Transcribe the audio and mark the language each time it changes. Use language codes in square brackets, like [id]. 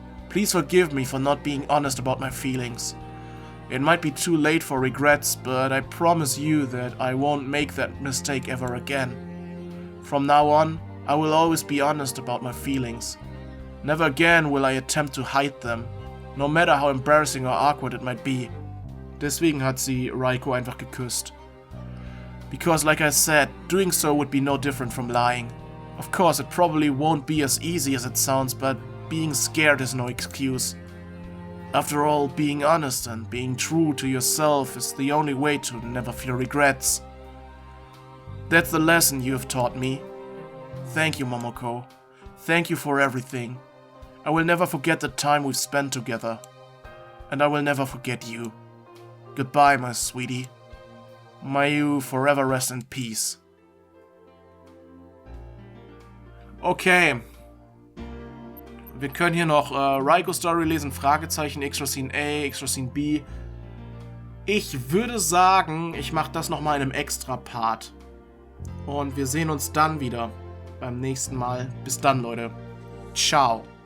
[en] Please forgive me for not being honest about my feelings. It might be too late for regrets, but I promise you that I won't make that mistake ever again. From now on, I will always be honest about my feelings. Never again will I attempt to hide them, no matter how embarrassing or awkward it might be. [de] Deswegen hat sie Raiko einfach geküsst. [en] Because like I said, doing so would be no different from lying. Of course, it probably won't be as easy as it sounds, but being scared is no excuse. After all, being honest and being true to yourself is the only way to never feel regrets. That's the lesson you have taught me. Thank you, Momoko. Thank you for everything. I will never forget the time we've spent together. And I will never forget you. Goodbye, my sweetie. May you forever rest in peace. [de] Okay. Wir können hier noch Raiko Story lesen, Fragezeichen, extra scene A, extra scene B. Ich würde sagen, ich mache das nochmal in einem extra Part. Und wir sehen uns dann wieder beim nächsten Mal. Bis dann, Leute. Ciao.